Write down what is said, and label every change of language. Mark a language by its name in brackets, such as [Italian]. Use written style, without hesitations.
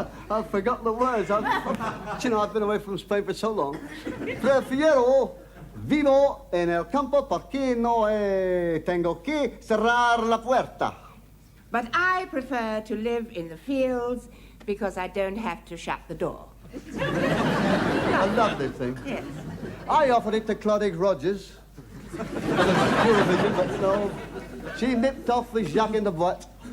[English] I've forgotten the words. I've been away from Spain for so long. [Spanish] Prefiero vivo en el campo porque no tengo que cerrar la puerta. [English] But I prefer to live in the fields because I don't have to shut the door. I love this thing. Yes. I offered it to Claudette Rogers. Eurovision, but no. She nipped off with Jacques in the butt.